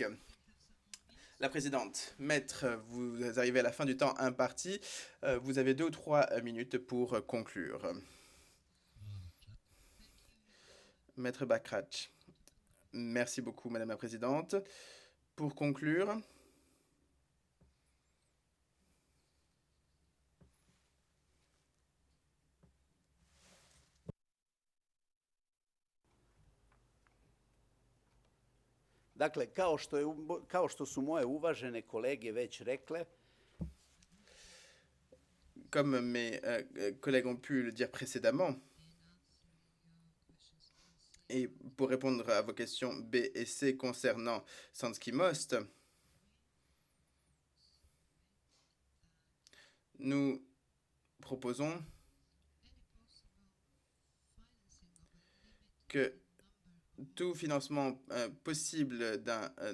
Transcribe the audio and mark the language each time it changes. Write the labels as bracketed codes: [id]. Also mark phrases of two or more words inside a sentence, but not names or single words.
[fr] La présidente, maître, vous arrivez à la fin du temps imparti. Vous avez 2 ou 3 minutes pour conclure. Maître Bakrach. Merci beaucoup, Madame la Présidente. Pour conclure, [sr] Dakle, kao što su moje uvažene kolege već rekle, [fr] comme mes collègues ont pu le dire précédemment, et pour répondre à vos questions B et C concernant Sansky Most, nous proposons que tout financement possible d'un